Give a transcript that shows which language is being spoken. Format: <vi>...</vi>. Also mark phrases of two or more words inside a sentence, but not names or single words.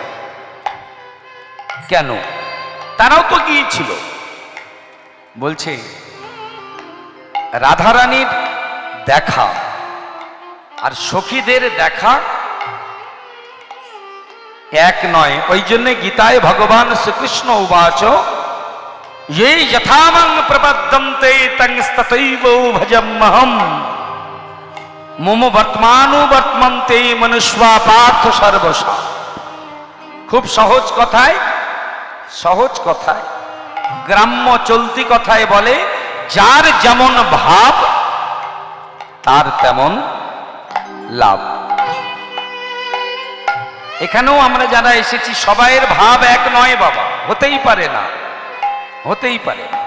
<bn>কেন? তারাও তো গিয়েছিল। বলছে রাধারানীর দেখা আর সখীদের দেখা এক নয়। ওই জন্য গীতায় ভগবান শ্রীকৃষ্ণ উবাচ,</bn> <sa>ये यथामं प्रपद्यन्ते तंस्ततैव भजम्महम् मम वर्तमानुवर्तन्ते मनुष्या पार्थ सर्वशः।</sa> <bn>খুব সহজ কথায়, সহজ কথায়, গ্রাম্য চলতি কথায় বলে, যার যেমন ভাব তার তেমন লাভ। এখানেও আমরা যারা এসেছি সবাইয়ের ভাব এক নয় বাবা, হতেই পারে না, হতেই পারে না।</bn>